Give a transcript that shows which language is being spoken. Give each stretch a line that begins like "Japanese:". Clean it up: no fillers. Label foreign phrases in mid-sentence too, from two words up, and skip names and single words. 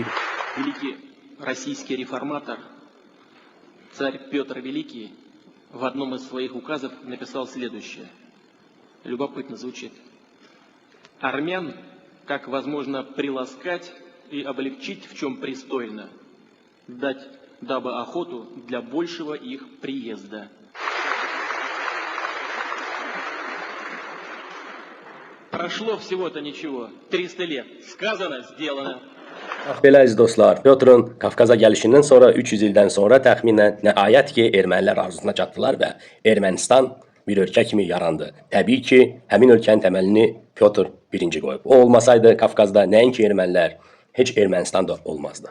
Russian: Великий российский реформатор, царь Петр Великий, в одном из своих указов написал следующее. Любопытно звучит. Армян, как возможно приласкать и облегчить, в чем пристойно, дать, дабы охоту для большего их приезда. Прошло всего-то ничего, 300 лет. Сказано, сделано.
Azerbaijani: Bax belə əziz dostlar, Pyotrun Qafqaza gəlişindən sonra 300 ildən sonra təxminən nəhayət ki, ermənilər arzusuna çatdılar və Ermənistan bir ölkə kimi yarandı. Təbii ki, həmin ölkənin təməlini Pyotr birinci qoyub. O olmasaydı Qafqazda nəinki ermənilər, heç Ermənistan da olmazdı.